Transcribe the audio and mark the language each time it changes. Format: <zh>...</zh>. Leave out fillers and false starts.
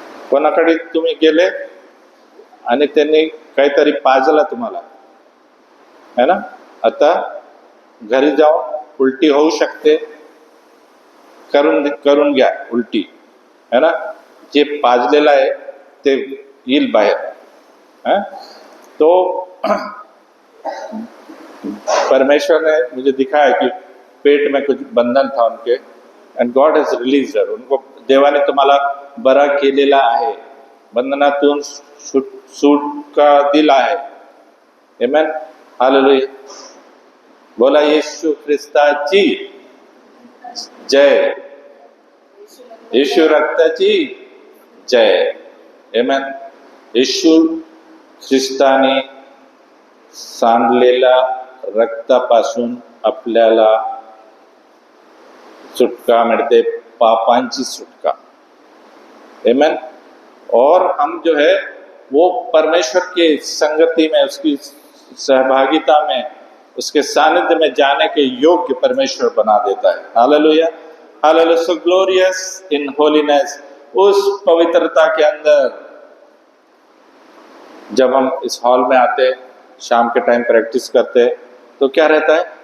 <mr>कोणाकडे तुम्ही गेले आणि त्यांनी काहीतरी पाजलं तुम्हाला, है ना। आता घरी जाऊन उलटी होऊ शकते, करून घ्या उलटी, है ना। जे पाजलेलं आहे ते येईल बाहेर, है?</mr> <hi>तो परमेश्वर ने मुझे दिखाया कि पेट में कुछ बंधन था उनके,</hi> <en>And God has released her.</en> <mr>उनको देवाने तुम्हाला बरा केलेला आहे, बंधनातून सुटका दिला आहे, आमेन, हालेलुया। बोला येशू ख्रिस्ताची जय, येशू रक्ताची जय. आमेन. येशू ख्रिस्ताने सांडलेल्या रक्तापासून आपल्याला सुटका मिळते, पापांची सुटका. आमेन.</mr> <hi>और हम जो है वो परमेश्वर की संगति में, उसकी सहभागिता में, उसके सानिध्य में जाने के योग्य परमेश्वर बना देता है.</hi> <en>Hallelujah, hallelujah. So glorious in holiness.</en> <hi>उस पवित्रता के अंदर जब हम इस हॉल में आते, शाम के टाइम प्रैक्टिस करते, तो क्या रहता है?</hi>